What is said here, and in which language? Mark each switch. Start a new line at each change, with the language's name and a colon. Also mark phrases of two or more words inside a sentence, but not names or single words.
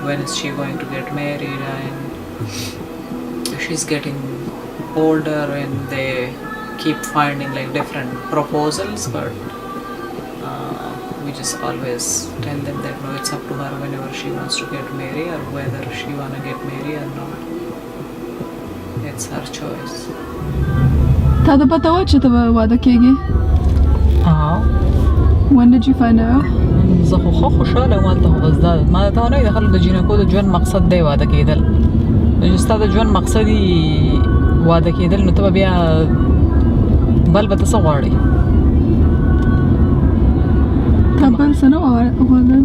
English: When is she going to get married? And she's getting older, and they keep finding like different proposals, but we just always tell them that no, it's up to her whenever she wants to get married, or whether she wanna get married or not. It's her choice.
Pashto: تا ته پته وه چې ته به واده کېږې؟
English: When did you find out?
Pashto: زه خو ښه خوشحاله وم هلته، خو بس دا ما ته ونه وایي د خلکو د جینکو د ژوند مقصد دی واده کېدل. چې ستا د ژوند مقصد یې واده کېدل، نو ته به بیا بل به ته څه غواړې؟ تا بل څه نه غواړل؟